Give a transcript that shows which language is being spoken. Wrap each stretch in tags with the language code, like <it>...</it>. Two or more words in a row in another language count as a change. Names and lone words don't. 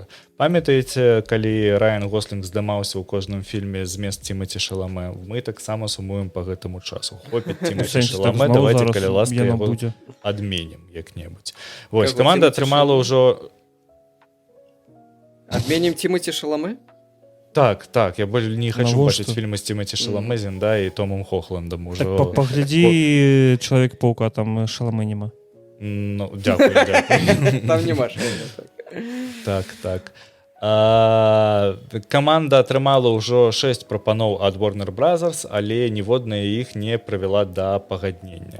<be>Памятаеце, калі Райан Гослінг здымаўся ў кожным фільме змест Тимаці Шаламе, мы таксама сумуем по гэтаму часу. Хопіць Тимаці Шаламе, давайте, калі ласка, яго адменім як-небудзь. Вось, каманда атрымала ўжо... Адменім Тимаці Шаламе? Так, я</be> <ru>больше не</ru> <be>хочу бачыць фільмы з Тимаці Шаламе, да, і Томом Хохландом уже. Так, паглядзі Чалавек-паука, там Шаламе нема. Ну, дзякую. Там нема Шаламе. Так. Каманда атрымала ўжо 6 прапаноў ад Warner Brothers, але ніводная іх не прывяла да пагаднення.</be>